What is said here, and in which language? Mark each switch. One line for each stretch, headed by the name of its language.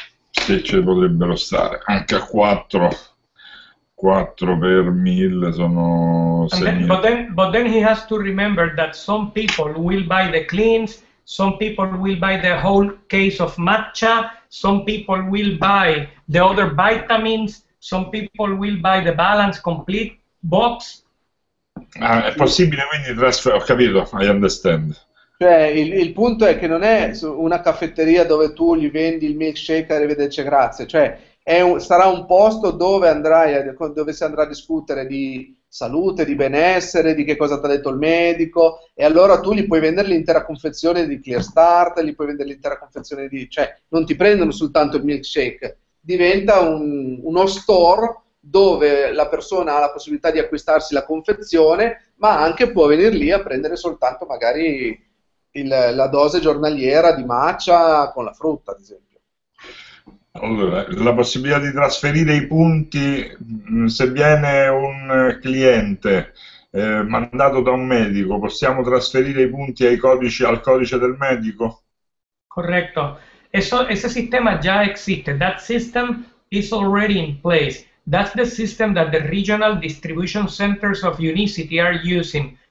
Italian: Sì, ci potrebbero stare, anche a 4 per 1.000 sono 6.000.
English: But then he has to remember that some people will buy the cleans, some people will buy the whole case of matcha, some people will buy the other vitamins, some people will buy the balance complete box.
Italian: È possibile quindi ho capito,
English: I understand.
Italian: Cioè, il punto è che non è una caffetteria dove tu gli vendi il milkshake, arrivederci, grazie. Cioè, sarà un posto dove dove si andrà a discutere di salute, di benessere, di che cosa ti ha detto il medico, e allora tu gli puoi vendere l'intera confezione di Clear Start, gli puoi vendere l'intera confezione di... Cioè, non ti prendono soltanto il milkshake, diventa uno store dove la persona ha la possibilità di acquistarsi la confezione, ma anche può venire lì a prendere soltanto magari la dose giornaliera di matcha con la frutta, ad esempio. Allora, la possibilità di trasferire i punti, se viene un cliente mandato da un medico, possiamo trasferire i punti al codice del medico?
Spanish: Correcto. Ese sistema ya existe.
English: That system is already in place. That's the system that the regional distribution centers of Unicity are using.